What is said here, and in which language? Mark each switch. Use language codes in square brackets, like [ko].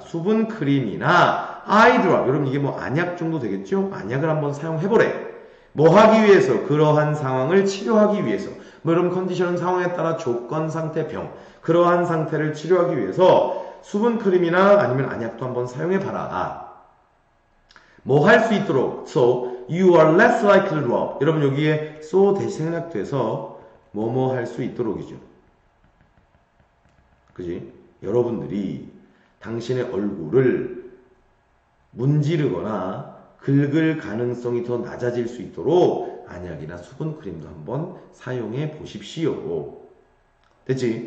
[ko] 수분 크림이나 eye drop. 여러분 이게 뭐 안약 정도 되겠죠? 안약을 한번 사용해보래. 뭐 하기 위해서? 그러한 상황을 치료하기 위해서. 뭐 여러분 컨디션 상황에 따라 조건, 상태, 병, 그러한 상태를 치료하기 위해서 수분 크림이나 아니면 안약도 한번 사용해봐라. 뭐 할 수 있도록. [en] So you are less likely to rub. [ko] 여러분 여기에 so 대시 생략돼서 뭐뭐 할 수 있도록이죠. 그지? 여러분들이 당신의 얼굴을 문지르거나 긁을 가능성이 더 낮아질 수 있도록 안약이나 수분크림도 한번 사용해 보십시오. 됐지?